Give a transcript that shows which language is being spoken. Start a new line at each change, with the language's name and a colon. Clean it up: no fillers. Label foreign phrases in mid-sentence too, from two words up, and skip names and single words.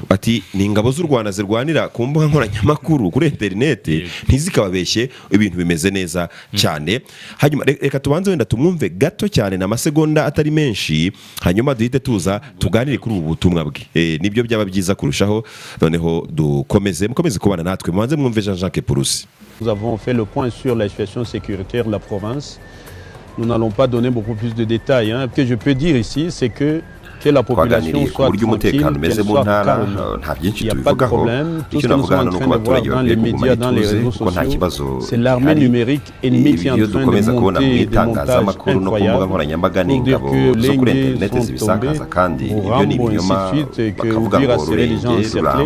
Kinyarwanda: Ati ni ingabo z'u Rwanda zirwanira ku mbuga nkoranyammakuru kuri internet ntizikababeshye ibintu bimeze neza cyane. Hanyuma reka tubanze wenda tumwumve gato cyane na masegonda atari menshi hanyuma duhite tuza tuganire kuri ubu butumwa bwe nibyo byaba byiza kurushaho noneho mukomeze kubana natwe mubanze mwumve Jean-Jacques Purusi.
French: Nous avons fait le point sur la situation sécuritaire de la province. Nous n'allons pas donner beaucoup plus de détails. Ce que je peux dire ici, c'est que la population soit tranquille, qu'elle soit calme. Il n'y a pas de problème. Tout ce que nous sommes en train de voir dans les médias, dans les réseaux sociaux, c'est l'armée numérique ennemie qui est en train de monter des montages incroyables pour dire que les Lengues sont tombés, Murambo, ainsi de suite, et que Uvira a serré les gens encerclés.